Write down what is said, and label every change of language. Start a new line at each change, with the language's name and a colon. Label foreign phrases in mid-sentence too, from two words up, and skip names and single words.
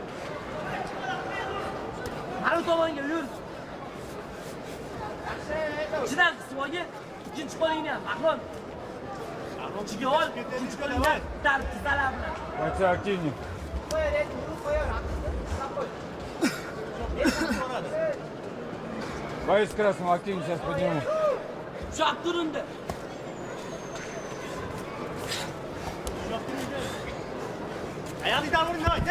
Uzbek: Har tomonga yur. Ichidan qisib olgin. Ikkinchi qo'lingni ham Bahron. Ichiga ol. Ikkinchi qo'lingni tarib tizalar bilan.
Russian: Бойцы активнее. Боец красным активнее, сейчас подниму.
Uzbek: Ushab turindi.
Turkish: Ayağını da vurun lan.